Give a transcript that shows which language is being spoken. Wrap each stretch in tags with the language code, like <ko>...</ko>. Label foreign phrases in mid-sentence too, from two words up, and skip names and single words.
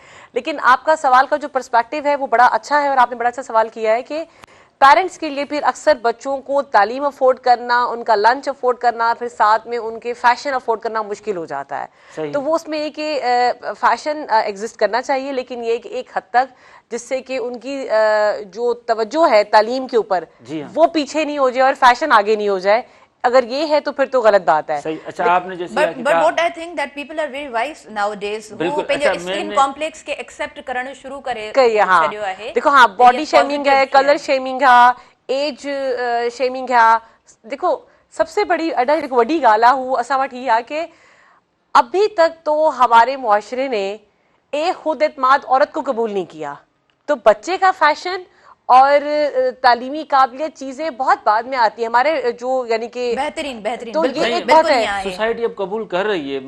<ur>لیکن آپکا سوال کا جو پرسپیکٹو ہے وہ بڑا اچھا ہے اور آپنے بڑا اچھا سوال کیا ہے کہ پیرنٹس کے لئے پھر اکثر بچوں کو تعلیم افورڈ کرنا، انکا لنچ افورڈ کرنا، پھر ساتھ میں انکے فیشن افورڈ کرنا مشکل ہو جاتا ہے. تو وہ اسمیں یہ کہ</ur> <en>fashion exist</en> <ur>کرنا چاہیے، لیکن یہ ایک حد تک جس سے کہ انکی جو توجہ ہے تعلیم کے اوپر وہ پیچھے نہیں ہو جائے اور فیشن آگے نہیں ہو جائے. اگر یہ ہے تو پھر تو غلط بات ہے. صحیح۔ اچھا، آپنے جیسے</ur> <en>but what I think that people are very wise nowadays,</en> <sd>वो पंहिंजे</sd> <en>skin complex</en> <sd>के एक्सेप्ट करण शुरू करे छॾियो आहे।</sd> <ur>دیکھو، ہاں,</ur> <en>body shaming है, colour shaming है, age shaming है।</en> <ur>دیکھو، سبسے بڑی</ur> <sd>वॾी ॻाल्हि आहे हू असां वटि ही आहे</sd> <ur>کہ ابھی تک تو ہمارے معاشرے نے ایک خود اعتماد عورت کو قبول نہیں کیا، تو بچے کا فیشن اور تعلیمی قابلیت چیزیں بہت بعد میں آتی ہے ہمارے جو یعنی کہ بہترین تو یہ ایک بات ہے. سوسائٹی اب قبول کر رہی ہے.</ur>